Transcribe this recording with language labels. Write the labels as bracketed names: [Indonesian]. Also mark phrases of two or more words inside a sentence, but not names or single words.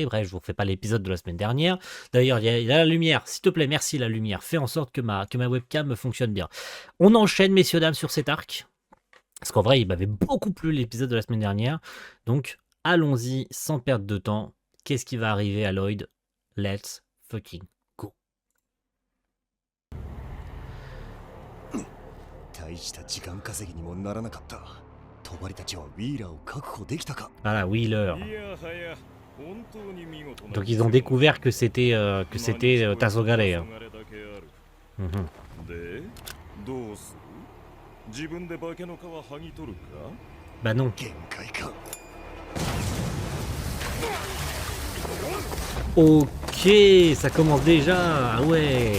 [French] Bref, je vous refais pas l'épisode de la semaine dernière. D'ailleurs, il y a la lumière, s'il te plaît, merci la lumière, fais en sorte que ma webcam fonctionne bien. On enchaîne, messieurs, dames, sur cet arc. Parce qu'en vrai, il m'avait beaucoup plu l'épisode de la semaine dernière. Donc, allons-y sans perdre de temps. Qu'est-ce qui va arriver à Lloyd? [English] Let's fucking go. [Japanese] 大した時間稼ぎにもならなかった。帳たちはウィーラーを確保できたか。 [French] Voilà, Wheeler. Donc ils ont découvert que c'était Tassogare. Mhm. Bah non. [Japanese] 限界か。 [French] Ok, ça commence déjà. Ah ouais.